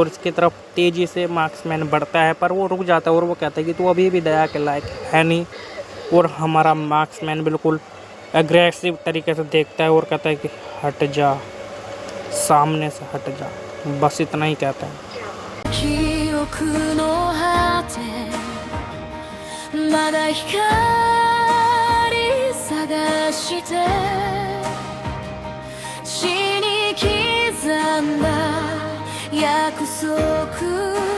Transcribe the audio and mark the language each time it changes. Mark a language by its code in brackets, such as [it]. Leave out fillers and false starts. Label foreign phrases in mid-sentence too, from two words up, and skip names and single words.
[hi] और इसकी तरफ तेज़ी से मार्क्समैन बढ़ता है, पर वो रुक जाता है और वो कहता है कि तू अभी भी दया के लायक है नहीं। और हमारा मार्क्समैन बिल्कुल एग्रेसिव तरीके से देखता है और कहता है कि हट जा, सामने से हट जा, बस इतना ही कहता है। [ja] 記憶の果てまだ光探して血に刻んだ約束